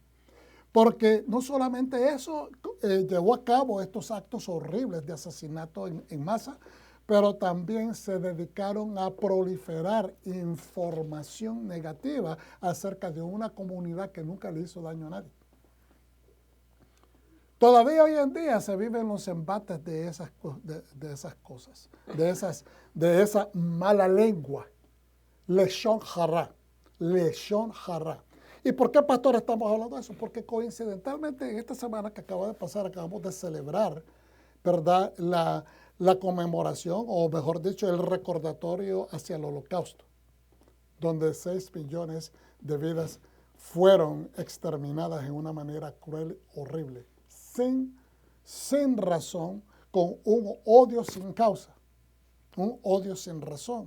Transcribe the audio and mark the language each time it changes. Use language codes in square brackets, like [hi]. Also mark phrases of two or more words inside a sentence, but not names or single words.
[es] Porque no solamente eso llevó a cabo estos actos horribles de asesinato en masa, pero también se dedicaron a proliferar información negativa acerca de una comunidad que nunca le hizo daño a nadie. Todavía hoy en día se viven los embates de esas cosas, de esa mala lengua, [he] לשון הרע, לשון הרע. [es] ¿Y por qué, pastor, estamos hablando de eso? Porque coincidentalmente en esta semana que acaba de pasar, acabamos de celebrar, ¿verdad?, la conmemoración, o mejor dicho, el recordatorio hacia el holocausto, donde 6 millones de vidas fueron exterminadas en una manera cruel, horrible, sin razón, con un odio sin causa, un odio sin razón.